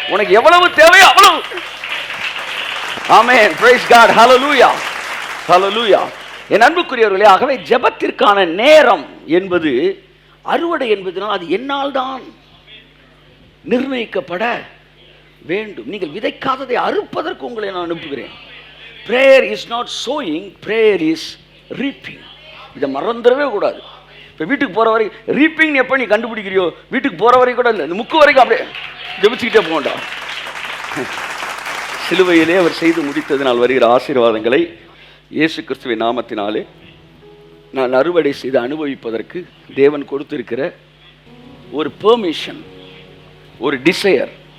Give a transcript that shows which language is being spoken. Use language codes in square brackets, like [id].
[ta] உனக்கு எவ்வளவு தேவையோ அவ்வளவு. ஆமென். [en] Praise God. [ta] ஹல்லேலூயா. ஹல்லேலூயா. என் அன்புக்குரியவர்களே, ஆகவே ஜெபத்திற்கான நேரம் என்பது அறுவடை என்பதனால் அது என்னால் தான் நிர்ணயிக்கப்பட வேண்டும். நீங்கள் விதைக்காததை அறுப்பதற்கு உங்களை நான் அனுப்புகிறேன். [en] prayer is not sowing, prayer is reaping. [ta] இதை மறந்துடவே கூடாது. இப்போ வீட்டுக்கு போகிற வரை ரீப்பிங் எப்போ நீ கண்டுபிடிக்கிறியோ, வீட்டுக்கு போகிற வரைக்கும் கூட இல்லை, இந்த முக்கு வரைக்கும் அப்படியே ஜெபிச்சுக்கிட்டே போகண்டா. சிலுவையிலே அவர் செய்து முடித்ததினால் வருகிற ஆசீர்வாதங்களை இயேசு கிறிஸ்துவின் நாமத்தினாலே நான் அறுவடை செய்து அனுபவிப்பதற்கு தேவன் கொடுத்திருக்கிற ஒரு பெர்மிஷன், ஒரு டிசையர்.